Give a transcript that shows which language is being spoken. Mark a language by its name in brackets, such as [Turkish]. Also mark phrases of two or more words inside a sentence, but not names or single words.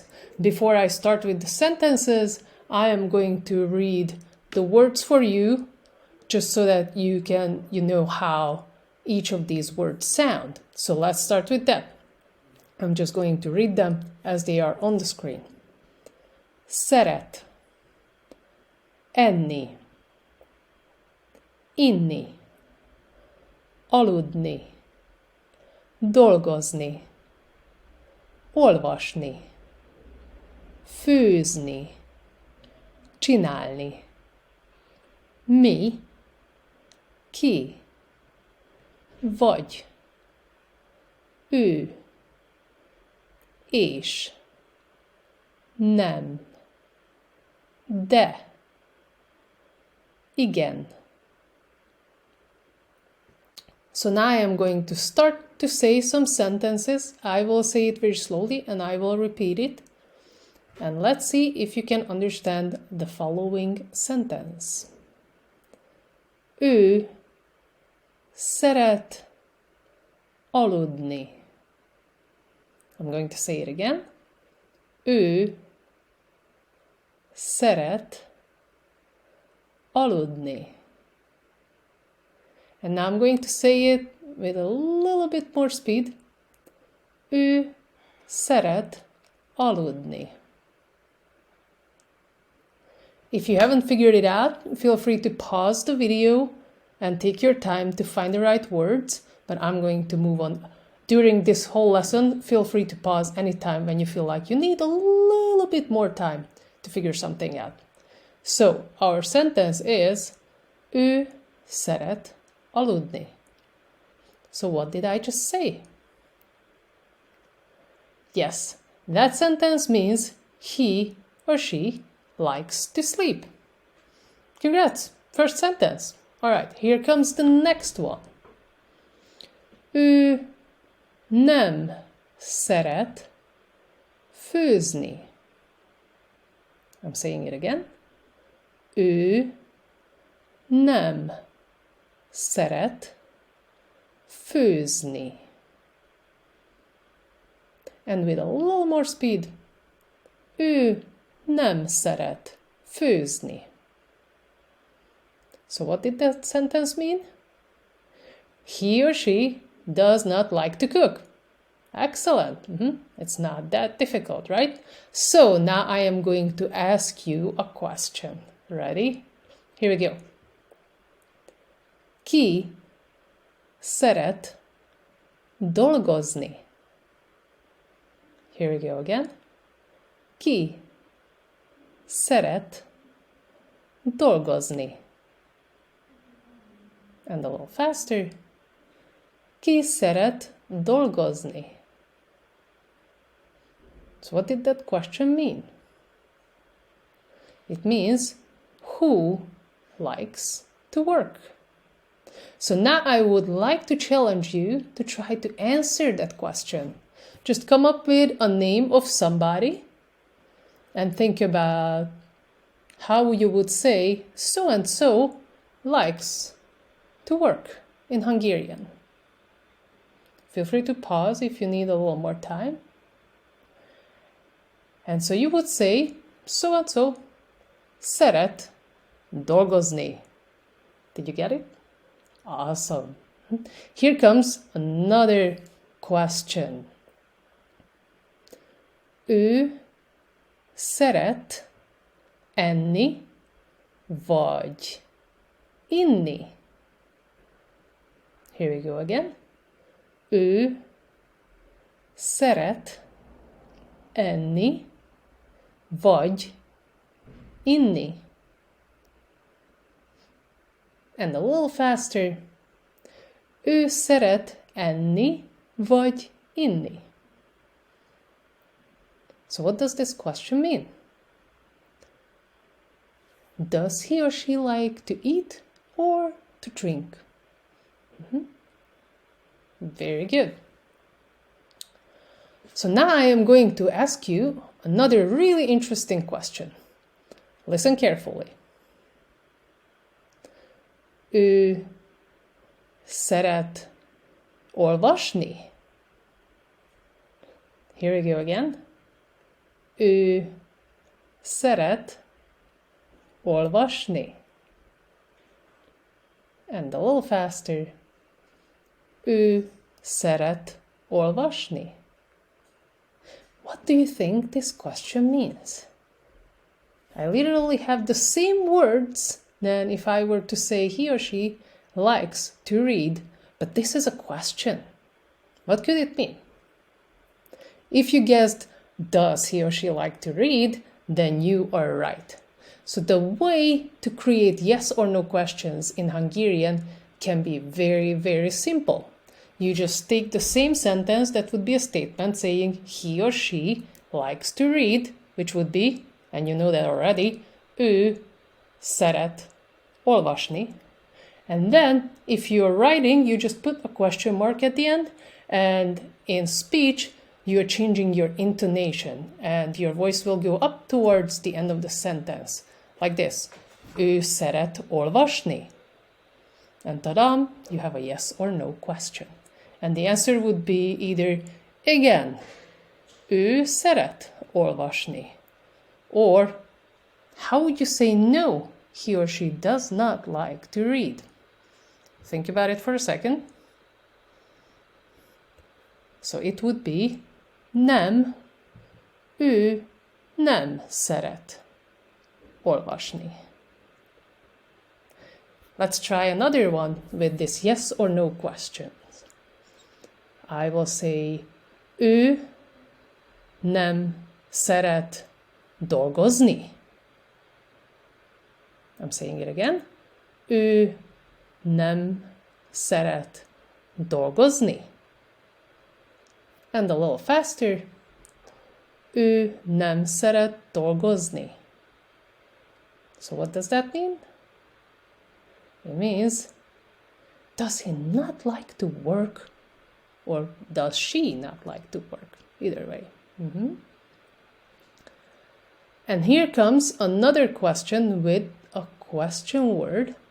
[English] Before I start with the sentences, I am going to read the words for you, just so that you know how each of these words sound. So let's start with that. I'm just going to read them as they are on the screen. [Hungarian] Szeret, enni, inni, aludni, dolgozni, olvasni, főzni, csinálni. Mi, ki, vagy, ő, és, nem, de, igen. [English] So now I am going to start to say some sentences. I will say it very slowly and I will repeat it. And let's see if you can understand the following sentence. [Hungarian] Ő szeret aludni. [English] I'm going to say it again. [Hungarian] Ő szeret aludni. [English] And now I'm going to say it with a little bit more speed. [Hungarian] Ő szeret aludni. [English] If you haven't figured it out, feel free to pause the video and take your time to find the right words, but I'm going to move on. During this whole lesson, feel free to pause anytime when you feel like you need a little bit more time to figure something out. So, our sentence is, [Hungarian] ő szeret aludni. [English] So what did I just say? Yes, that sentence means he or she likes to sleep. Congrats! First sentence. Alright, here comes the next one. [Hungarian] Ő nem szeret főzni. [English] I'm saying it again. [Hungarian] Ő nem szeret főzni. [English] And with a little more speed. [Hungarian] Ő nem szeret főzni. [English] So what did that sentence mean? He or she does not like to cook. Excellent. It's not that difficult, right? So now I am going to ask you a question. Ready? Here we go. [Hungarian] Ki szeret dolgozni. [English] Here we go again. [Hungarian] Ki szeret dolgozni. [English] And a little faster. [Hungarian] Ki szeret dolgozni. [English] So what did that question mean? It means who likes to work. So now I would like to challenge you to try to answer that question. Just come up with a name of somebody and think about how you would say so and so likes to work in Hungarian. Feel free to pause if you need a little more time. And so you would say so and so [Hungarian] szeret dolgozni. [English] Did you get it? Awesome. Here comes another question. [Hungarian] Ő szeret enni vagy inni. [English] Here we go again. [Hungarian] Ő szeret enni vagy inni. [English] And a little faster. [Hungarian] Ő szeret enni vagy inni. [English] So what does this question mean? Does he or she like to eat or to drink? Very good. So now I am going to ask you another really interesting question. Listen carefully. [Hungarian] Ő szeret olvasni? [English] Here we go again. [Hungarian] Ő szeret olvasni. [English] And a little faster. [Hungarian] Ő szeret olvasni. [English] What do you think this question means? I literally have the same words than if I were to say he or she likes to read, but this is a question. What could it mean? If you guessed, does he or she like to read, then you are right. So the way to create yes or no questions in Hungarian can be very, very simple. You just take the same sentence that would be a statement saying he or she likes to read, which would be, and you know that already, [Hungarian] ő szeret olvasni. [English] And then, if you're writing, you just put a question mark at the end, and in speech, you're changing your intonation, and your voice will go up towards the end of the sentence, like this. [Hungarian] Ő szeret olvasni. [English] And ta-dam, you have a yes or no question. And the answer would be either [Hungarian] igen, ő szeret olvasni. [English] Or, how would you say no, he or she does not like to read? Think about it for a second. So it would be [Hungarian] nem, ő nem szeret olvasni. [English] Let's try another one with this yes or no questions. I will say, [Hungarian] ő nem szeret dolgozni. [English] I'm saying it again. [Hungarian] Ő nem szeret dolgozni. [English] And a little faster. [Hungarian] Ő nem szeret dolgozni. [English] So what does that mean? It means, does he not like to work? Or does she not like to work? Either way. And here comes another question with a question word.